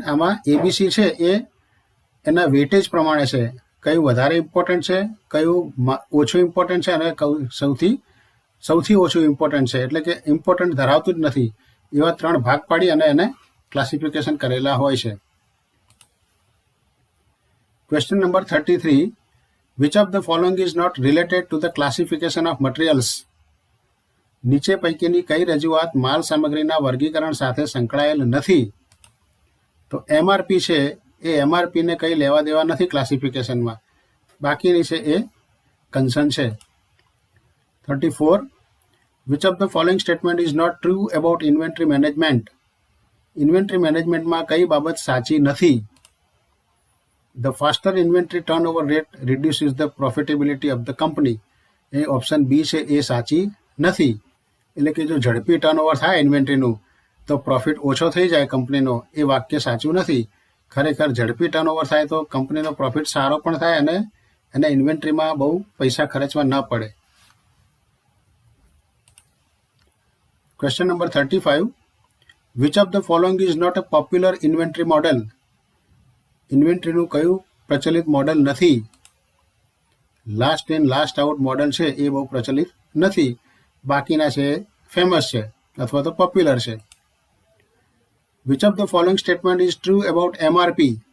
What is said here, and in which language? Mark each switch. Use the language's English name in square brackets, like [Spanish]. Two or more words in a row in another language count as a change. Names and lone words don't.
[Gujarati] આમાં ABC છે એ એના વેટેજ પ્રમાણે છે, કયું વધારે ઇમ્પોર્ટન્ટ છે, કયું ઓછું ઇમ્પોર્ટન્ટ છે અને સૌથી ઓછું ઇમ્પોર્ટન્ટ છે, એટલે કે ઇમ્પોર્ટન્ટ ધરાવતું જ નથી. એવા 3 ભાગ પાડી અને એને ક્લાસિફિકેશન કરેલા હોય છે. [English] question number [Gujarati] 33. [English] Which of the following is not related to the classification of materials? [Gujarati] નીચે પૈકીની કઈ રજૂઆત માલ સામગ્રીના વર્ગીકરણ સાથે સંકળાયેલ નથી? તો MRP છે એ MRPને કંઈ લેવા દેવા નથી ક્લાસિફિકેશનમાં. બાકીની છે એ કન્સર્ન છે. 34. [English] Which of the following statement is not true about inventory management? [Gujarati] ઇન્વેન્ટરી મેનેજમેન્ટમાં કઈ બાબત સાચી નથી? [English] The faster inventory turnover rate reduces the profitability of the company. [Gujarati] એ ઓપ્શન બી છે એ સાચી નથી. એટલે કે જો ઝડપી ટર્નઓવર થાય ઇન્વેન્ટરીનું તો પ્રોફિટ ઓછો થઈ જાય કંપનીનો, એ વાક્ય સાચું નથી. ખરેખર ઝડપી ટર્નઓવર થાય તો કંપનીનો પ્રોફિટ સારો પણ થાય અને એને ઇન્વેન્ટરીમાં બહુ પૈસા ખર્ચવા ન પડે. [English] question number [Gujarati] 35. [English] Which of the following is not a popular inventory model? [Gujarati] ઇન્વેન્ટરીનું કયું પ્રચલિત મોડલ નથી? [English] last in last out [Gujarati] મોડલ છે એ બહુ પ્રચલિત નથી. બાકીના છે ફેમસ છે અથવા તો પોપ્યુલર છે. [English] Which of the following statement is true about MRP?